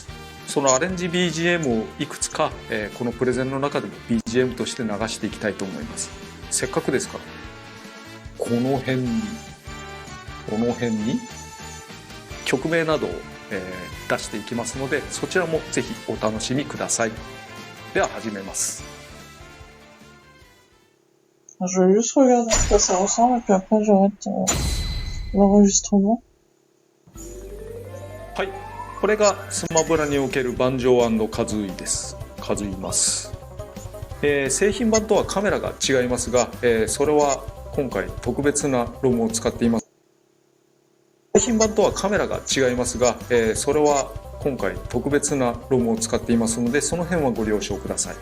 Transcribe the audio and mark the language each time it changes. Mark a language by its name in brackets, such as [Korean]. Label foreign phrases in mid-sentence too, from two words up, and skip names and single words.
[Japanese] そのアレンジ BGM をいくつか、このプレゼンの中でも BGM として流していきたいと思います。せっかくですからこの辺に曲名などを、出していきますので、そちらもぜひお楽しみください。では始めます。 [French] Je vais juste regarder à quoi ça ressemble et puis après j'arrête l'enregistrement. [Japanese] はい、これがスマブラにおけるバンジョ&カズイです。数います。製品版とはカメラが違いますが、それは今回特別なロムを使っています。製品版とはカメラが違いますが、それは今回特別なロムを使っていますので、その辺はご了承ください。